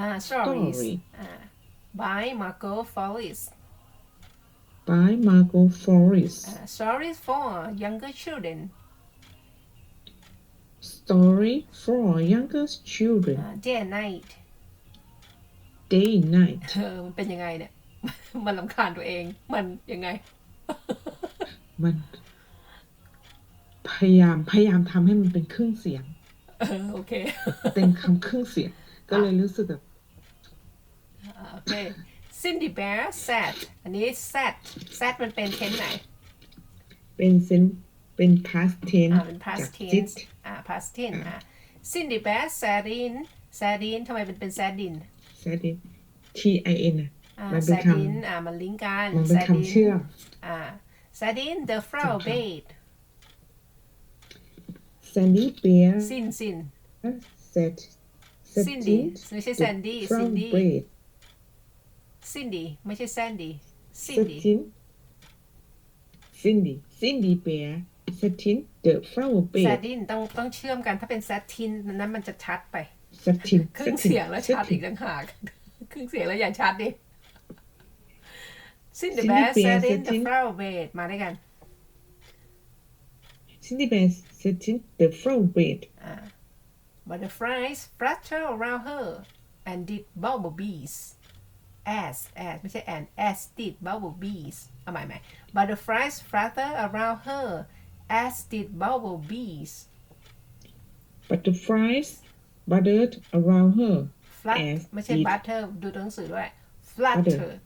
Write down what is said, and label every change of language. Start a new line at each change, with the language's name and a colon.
English: Stories by Marco Feliz Stories for younger children Story for younger children Day and Night Day Night
Thai: มันเป็นยังไงเนี่ย มันรำคาญตัวเองมันยังไง มันพยายามทำให้มันเป็นครึ่งเสียง โอเค เป็นคำครึ่งเสียงก็เลยรู้สึกแบบ โอเค
English: Cindy Bear sat
Thai: อันนี้ sat มันเป็น tense ไหน เป็น past tense เป็น จาก
English: past sit tense past tense Cindy Bear sat in
Thai: ทำไมเป็น
English: sat in
Thai: tin มันเป็นคำ มันลิงก์กัน มันเป็นคำเชื่อม
English: sat in the flower bed Sandy Bear sin sat
Thai: Cindy ไม่ใช่ Sandy
English: Cindy
Thai: Cindy ไม่ใช่ Sandy
English: Cindy Bear sat in the flower bed
Thai: satin ต้องเชื่อมกันถ้าเป็น satin นั้นมันจะชัดไป
English: satin
Thai: ครึ่งเสียงแล้วชัดอีกต่างหากครึ่งเสียงแล้วอย่าชัดดิ
English: Cindy Bear sat in the flower bed
Thai: มาด้วยกัน
English: Cindy Bear sat in the flower bed Butterflies flutter around her and did bumblebees as
Thai: ไม่ใช่
English: as did bumblebees
Thai: เอาใหม่
English: Butterflies flutter around her as did bumblebees Butterflies buttered around her
Thai: flutter ไม่ใช่ butter ดูตัวหนังสือด้วย flutter